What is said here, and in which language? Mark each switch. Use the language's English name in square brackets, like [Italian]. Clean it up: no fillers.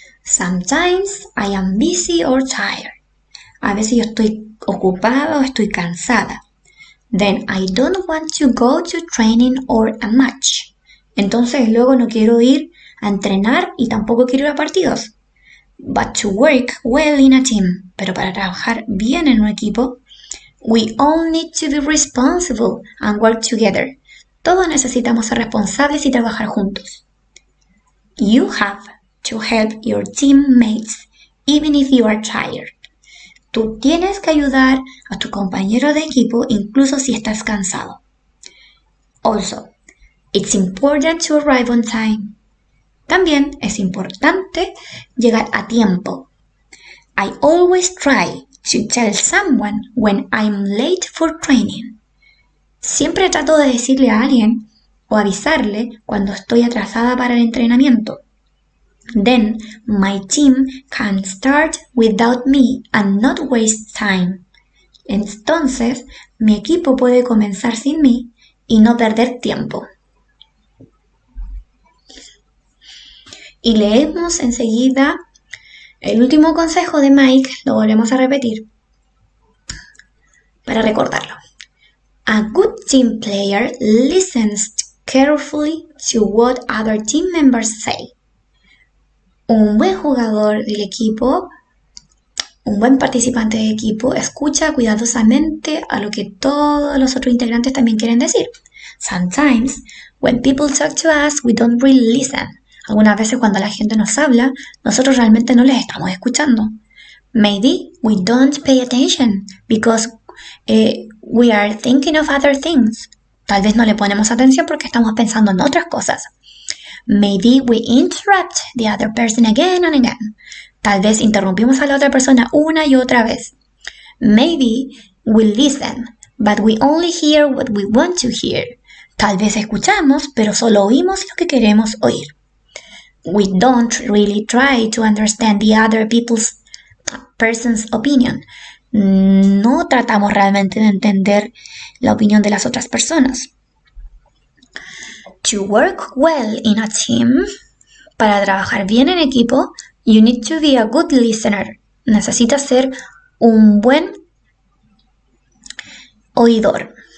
[English] Sometimes I am busy or tired. [Spanish] A veces yo estoy ocupada o estoy cansada. [English] Then I don't want to go to training or a match. [Spanish] Entonces luego no quiero ir a entrenar y tampoco quiero ir a partidos. [English] But to work well in a team, [Spanish] pero para trabajar bien en un equipo, [English] we all need to be responsible and work together. [Spanish] Todos necesitamos ser responsables y trabajar juntos. [English] You have to help your teammates even if you are tired. [Spanish] Tú tienes que ayudar a tu compañero de equipo incluso si estás cansado. [English] Also, it's important to arrive on time. [Spanish] También es importante llegar a tiempo. [English] I always try to tell someone when I'm late for training. [Spanish] Siempre trato de decirle a alguien o avisarle cuando estoy atrasada para el entrenamiento. [English] Then my team can start without me and not waste time. [Spanish] Entonces, mi equipo puede comenzar sin mí y no perder tiempo. Y leemos enseguida el último consejo de Mike, lo volvemos a repetir para recordarlo. [English] A good team player listens carefully to what other team members say. [Spanish] Un buen jugador del equipo, un buen participante de equipo, escucha cuidadosamente a lo que todos los otros integrantes también quieren decir. [English] Sometimes, when people talk to us, we don't really listen. [Spanish] Algunas veces cuando la gente nos habla, nosotros realmente no les estamos escuchando. [English] Maybe we don't pay attention because we are thinking of other things. [Spanish] Tal vez no le ponemos atención porque estamos pensando en otras cosas. [English] Maybe we interrupt the other person again and again. [Spanish] Tal vez interrumpimos a la otra persona una y otra vez. [English] Maybe we listen, but we only hear what we want to hear. [Spanish] Tal vez escuchamos, pero solo oímos lo que queremos oír. [English] We don't really try to understand the other person's opinion. [Spanish] No tratamos realmente de entender la opinión de las otras personas. [English] To work well in a team, [Spanish] para trabajar bien en equipo, [English] you need to be a good listener. [Spanish] Necesitas ser un buen oidor.